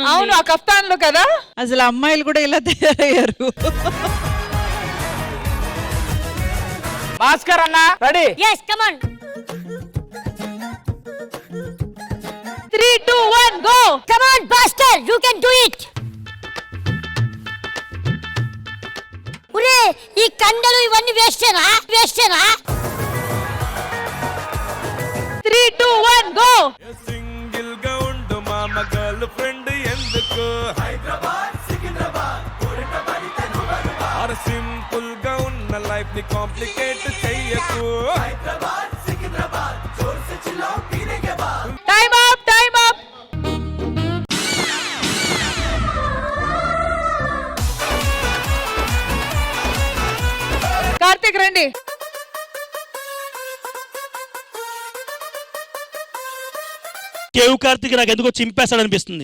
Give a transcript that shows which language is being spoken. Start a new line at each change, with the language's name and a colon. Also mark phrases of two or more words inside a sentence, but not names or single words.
Telugu: అవును, ఆ కఫ్తాన్ లో కదా. అసలు అమ్మాయిలు కూడా ఇలా తయారయ్యారు. భాస్కర్ అన్న రెడీ?
English: yes come on. 3, 2, 1, go. come on Bhaskar, you can do it.
Telugu: ఒరే ఈ కండలు ఇవన్నీ వేస్టేనా?
English: 3, 2, 1, go.
Telugu: సింగిల్ గా ఉండు మామ గర్ల్ ఫ్రెండ్ ఎందుకు? హైదరాబాద్ సికింద్రాబాద్ ఆర్ సింపుల్ గా ఉన్న లైఫ్ ని కాంప్లికేట్ చెయ్యకు.
Hindi: హైదరాబాద్ సికింద్రాబాద్ ज़ोर से चिल्लाओ पीने के बाद.
English: time up.
Telugu: కార్తిక్ రండి. కేవ్ కార్తిక్ నాకు ఎందుకో చింపేస్తాడనిపిస్తుంది.